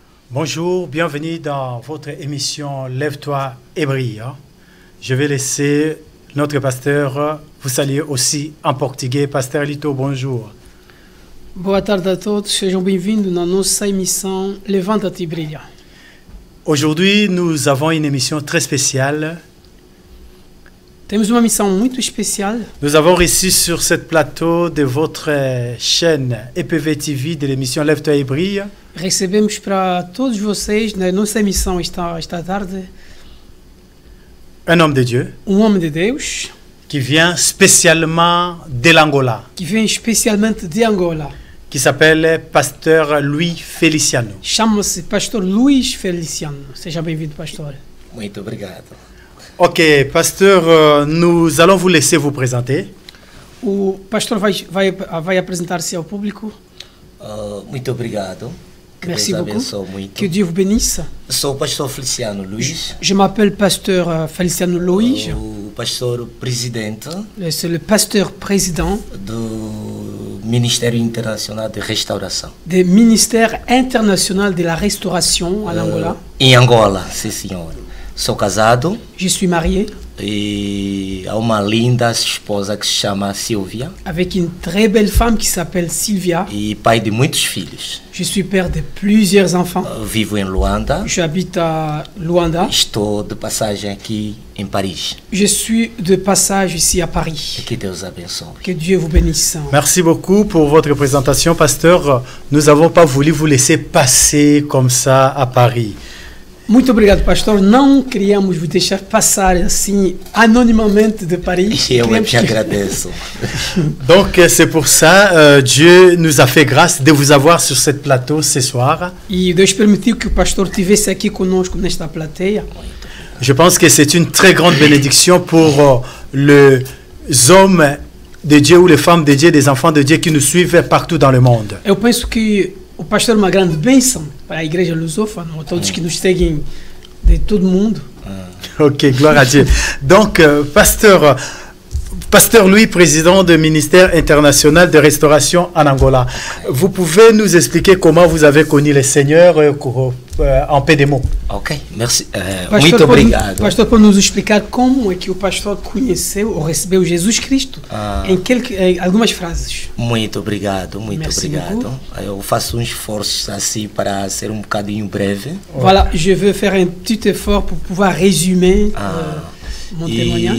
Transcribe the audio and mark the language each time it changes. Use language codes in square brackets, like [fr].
[fr] Bonjour, bienvenue dans votre émission Lève-toi et brille. Je vais laisser notre pasteur vous saluer aussi en portugais. Pasteur Lito, bonjour. [pt] Boa tarde a todos, sejam bem-vindos na nossa emissão Levanta-te e Brilha. [fr] Aujourd'hui, nous avons une émission très spéciale. [pt] Temos uma missão muito especial. [fr] Nous avons reçu sur ce plateau de votre chaîne EPV TV de l'émission Lève-toi et brille. [pt] Recebemos para todos vocês na nossa emissão esta tarde [fr] un homme de Dieu [pt] homem de Deus [fr] qui vient spécialement de l'Angola, [pt] que vem especialmente de Angola. [fr] qui s'appelle Pasteur Louis Feliciano. [pt] Chama-se Pastor Luís Feliciano. Seja bem-vindo, pastor. Muito obrigado. [fr] Ok, pasteur, nous allons vous laisser vous présenter. [pt] O pastor vai apresentar-se ao público. Muito obrigado. Que [fr] Merci [pt] Deus [fr] beaucoup. [pt] abençoe muito. [fr] Que Dieu vous bénisse. [pt] Sou o pastor Feliciano Luís, [fr] Je m'appelle Pasteur Feliciano Luís. [pt] o pastor presidente [fr] C'est le pasteur président [pt] do Ministério Internacional de Restauração. [fr] du ministère international de la restauration en Angola. [pt] Em Angola, sim senhor. Sou casado [fr] Je suis marié [pt] e há uma linda esposa que se chama Silvia [fr] avec une très belle femme qui s'appelle Sylvia. [pt] e pai de muitos filhos. [fr] Je suis père de plusieurs enfants. [pt] Vivo em Luanda. [fr] J'habite à Luanda. [pt] Estou de passagem aqui em Paris. [fr] Je suis de passage ici à Paris. [pt] Que Deus abençoe. [fr] Que Dieu vous bénisse. Merci beaucoup pour votre présentation, pasteur. Nous n'avons pas voulu vous laisser passer comme ça à Paris. [pt] Muito obrigado, pastor. Não queríamos [fr] vous [pt] deixar passar assim anonimamente de Paris. Eu Queríamos te agradeço. [fr] Donc c'est pour ça, Dieu nous a fait grâce de vous avoir sur ce plateau ce soir. [pt] E Deus permitiu que o pastor estivesse aqui conosco nesta plateia. [fr] Je pense que c'est une très grande bénédiction pour les hommes de Dieu ou les femmes de Dieu, des enfants de Dieu qui nous suivent partout dans le monde. [pt] Eu penso que o pastor é uma grande bênção para a igreja lusófona, a todos que nos seguem de todo mundo. [fr] Ok, gloire à Dieu. Donc, Pasteur Louis, président du ministère international de restauration en Angola. Vous pouvez nous expliquer comment vous avez connu le Seigneur en peu de mots? Ok, merci. [pt] Muito obrigado. Pastor, pode nos explicar como é que o pastor conheceu ou recebeu Jesus Cristo em algumas frases? Muito obrigado, muito [fr] Merci [pt] obrigado. [fr] beaucoup. [pt] Eu faço um esforço assim para ser um bocadinho breve. [fr] Voilà, je veux faire un petit effort pour pouvoir résumer mon témoignage.